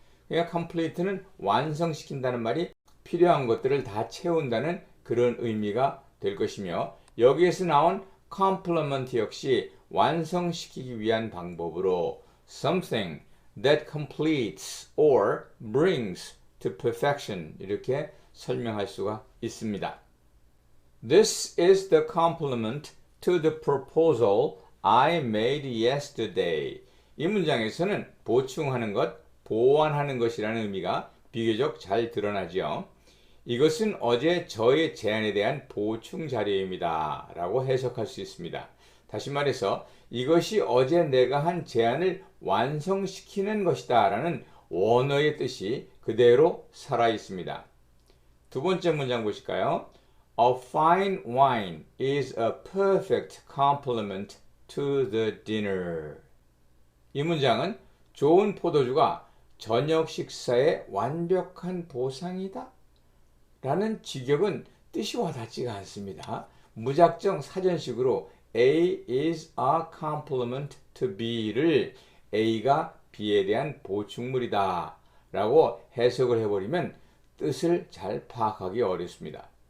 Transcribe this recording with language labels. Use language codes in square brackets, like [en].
[ko] 그러니까 complete는 완성시킨다는 말이 필요한 것들을 다 채운다는 그런 의미가 될 것이며 여기에서 나온 complement 역시 완성시키기 위한 방법으로 [en] something that completes or brings to perfection [ko] 이렇게 설명할 수가 있습니다. [en] This is the complement to the proposal I made yesterday. [ko] 이 문장에서는 보충하는 것, 보완하는 것이라는 의미가 비교적 잘 드러나죠. 이것은 어제 저의 제안에 대한 보충 자료입니다. 라고 해석할 수 있습니다. 다시 말해서 이것이 어제 내가 한 제안을 완성시키는 것이다 라는 원어의 뜻이 그대로 살아 있습니다. 두 번째 문장 보실까요? [en] A fine wine is a perfect complement to the dinner. [ko] 이 문장은 좋은 포도주가 저녁 식사의 완벽한 보상이다 라는 직역은 뜻이 와닿지가 않습니다. 무작정 사전식으로 [en] A is a complement to B [ko] 를 A가 B에 대한 보충물이다 라고 해석을 해버리면 뜻을 잘 파악하기 어렵습니다.